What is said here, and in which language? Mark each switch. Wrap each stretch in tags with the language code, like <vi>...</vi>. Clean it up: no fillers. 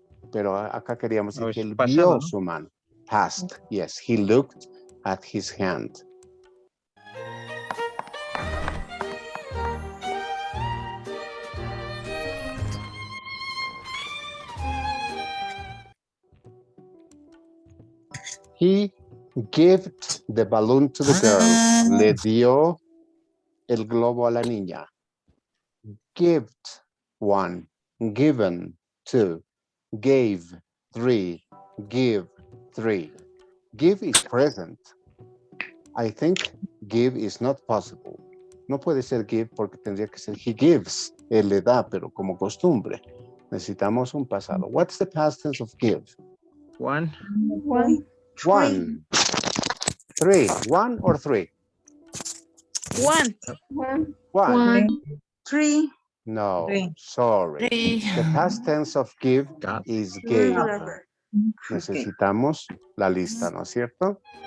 <es>Pero acá queríamos decir que él vio su mano.</es> <en>Past, yes, he looked at his hand. He gave the balloon to the girl.</en> <es>Le dio el globo a la niña.</es> <en>Give 1, given 2, gave 3, give 3. Give is present. I think give is not possible.</en> <es>No puede ser give porque tendría que ser</es> <en>he gives.</en> <es>Él le da, pero como costumbre. Necesitamos un pasado.</es> <en>What's the past tense of give? 1. 1. 3. 1 or 3? 1. 1. 3. No, 3. sorry. 3. The past tense of give is gave.</en> <es>Necesitamos la lista, ¿no es cierto?</es>